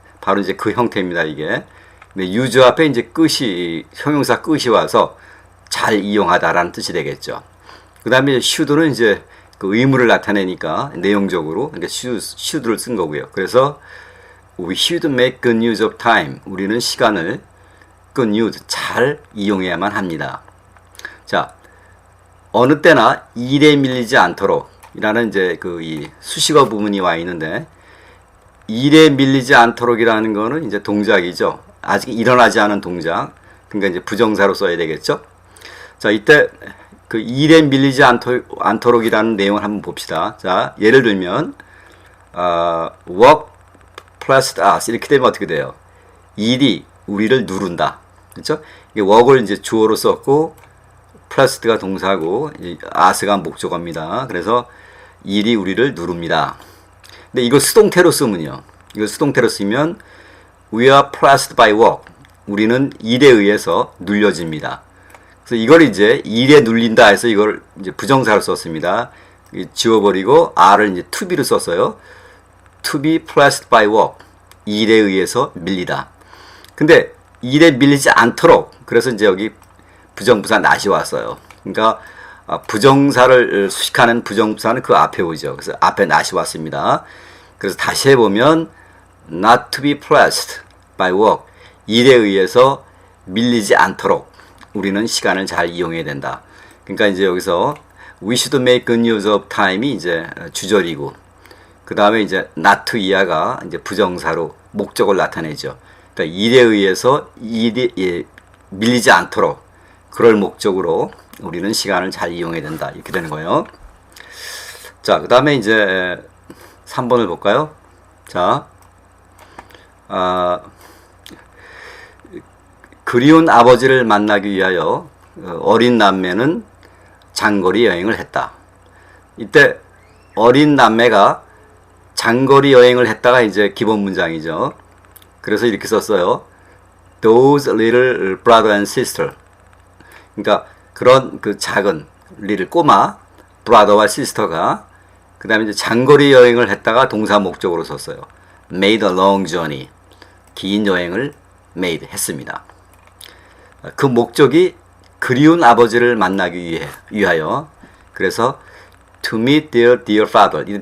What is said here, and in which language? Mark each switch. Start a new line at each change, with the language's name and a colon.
Korean: 바로 이제 그 형태입니다, 이게. 근데 use 앞에 이제 형용사 끝이 와서 잘 이용하다라는 뜻이 되겠죠. 그 다음에 should는 이제 그 의무를 나타내니까 내용적으로, 그러니까 should를 쓴 거고요. 그래서
English: we should make good use of time.
Korean: 우리는 시간을
English: good use,
Korean: 잘 이용해야만 합니다. 자, 어느 때나 일에 밀리지 않도록 이라는 이제 이 수식어 부분이 와 있는데, 일에 밀리지 않도록이라는 거는 이제 동작이죠. 아직 일어나지 않은 동작. 그러니까 이제 부정사로 써야 되겠죠. 자, 이때 그 일에 밀리지 않도록이라는 내용을 한번 봅시다. 자, 예를 들면
English: work plus us
Korean: 이렇게 되면 어떻게 돼요? 일이 우리를 누른다. 그렇죠? 이게 work을 이제 주어로 썼고 플러스가 동사고 us가 목적어입니다. 그래서 일이 우리를 누릅니다. 근데 이거 수동태로 쓰면요. 이거 수동태로 쓰면
English: we are pressed by work.
Korean: 우리는 일에 의해서 눌려집니다. 그래서 이걸 이제 일에 눌린다 해서 이걸 이제 부정사로 썼습니다. 지워버리고 R을 이제 to be로 썼어요.
English: To be pressed by work.
Korean: 일에 의해서 밀리다. 근데 일에 밀리지 않도록 그래서 이제 여기 부정부사 not이 왔어요. 그러니까 부정사를 수식하는 부정부사는 그 앞에 오죠. 그래서 앞에 not이 왔습니다. 그래서 다시 해보면
English: not to be pressed by work.
Korean: 일에 의해서 밀리지 않도록 우리는 시간을 잘 이용해야 된다. 그러니까 이제 여기서
English: we should make good use of time
Korean: 이 이제 주절이고, 그 다음에 이제
English: not to
Korean: 이하가 이제 부정사로 목적을 나타내죠. 그러니까 일에 의해서 일이 밀리지 않도록 그럴 목적으로 우리는 시간을 잘 이용해야 된다. 이렇게 되는 거예요. 자, 그 다음에 이제 3번을 볼까요? 자, 그리운 아버지를 만나기 위하여 어린 남매는 장거리 여행을 했다. 이때 어린 남매가 장거리 여행을 했다가 이제 기본 문장이죠. 그래서 이렇게 썼어요.
English: Those little brother and sister.
Korean: 그러니까 그런 그 작은 little 꼬마 brother와 sister가 그 다음에 이제 장거리 여행을 했다가 동사 목적으로 썼어요.
English: Made a long journey.
Korean: 긴 여행을 made 했습니다. 그 목적이 그리운 아버지를 만나기 위하여. 그래서
English: to meet their dear father.